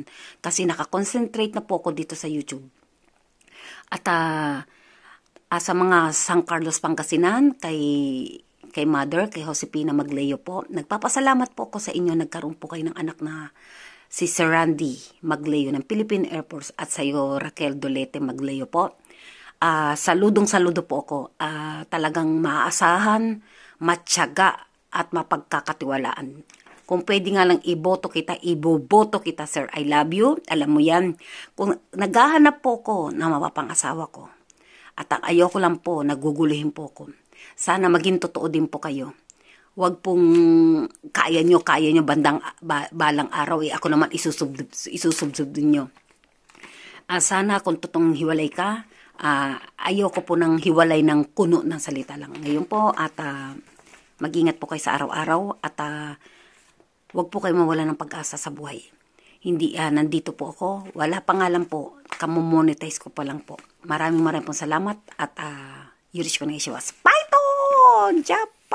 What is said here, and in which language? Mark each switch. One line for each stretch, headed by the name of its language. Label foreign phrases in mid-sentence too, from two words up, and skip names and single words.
Filipino: Kasi nakakonsentrate na po ako dito sa YouTube. At sa mga San Carlos Pangasinan, kay Mother, kay Josepina Magleo po, nagpapasalamat po ako sa inyo, nagkaroon po kayo ng anak na si Sir Randy Magleo ng Philippine Air Force at sa iyo Raquel Dolete Magleo po. Saludo po ako. Talagang maaasahan, matyaga at mapagkakatiwalaan. Kung pwede nga lang iboboto kita, sir.
English: I love you.
Filipino: Alam mo yan. Kung naghahanap po ko na mapapangasawa ko, at ang ayoko lang po, naguguluhin po ko. Sana maging totoo din po kayo. Huwag pong kaya nyo balang araw, ako naman isusubsub din nyo. Sana kung totoong hiwalay ka, ayoko po ng hiwalay ng kuno ng salita lang. Ngayon po, at mag-ingat po kayo sa araw-araw at huwag po kayo mawala ng pag-asa sa buhay. Hindi, nandito po ako. Wala pa nga lang po. Kamomonetize ko pa lang po. Maraming pong salamat at
Japanese: よろしく お願いします.
Filipino: Python! Japan!